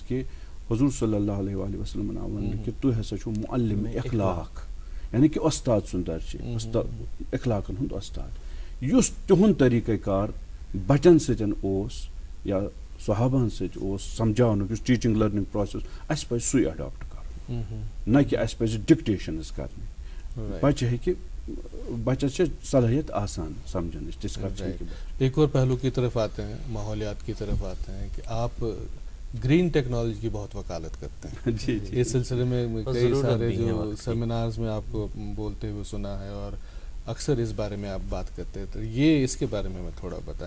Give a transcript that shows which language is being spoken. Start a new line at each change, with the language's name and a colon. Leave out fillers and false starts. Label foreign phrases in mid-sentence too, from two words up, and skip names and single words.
Kashmiri: کہِ حضوٗر
Arabic: صلی اللہ علیہ وآلہ وسلمن
Kashmiri: آو وننہٕ کہِ تُہۍ ہسا چھُو معلم اخلاق یعنی کہِ استاد سُنٛد درجہِ اخلاقن ہُنٛد استاد یُس تِہُنٛد طریٖقہٕ کار بچن سۭتۍ اوس یا صحابہن سۭتۍ اوس سمجھاونُک یُس
English: teaching learning process
Kashmiri: اسہِ پزِ سُے اڈاپٹ کرُن نہ کہِ اسہِ پزِ ڈکٹیشنز کرنہِ بچہِ ہیٚکہِ بچس چھِ صلٲحیت آسان سمجھنٕچ تِژھ کتھ چھِ
Urdu: ایک اور پہلو کی طرف آتے ہیں ماحولیات کی طرف آتے ہیں کہ آپ
English: green technology
Urdu: کی بہت وکالت کرتے ہیں جی اس سلسلے میں کئی سارے جو سیمینارز میں آپ کو بولتے ہوئے سنا ہے اور اکثر اس بارے میں آپ بات کرتے ہیں تو یہ اس کے بارے میں تھوڑا بتائیں.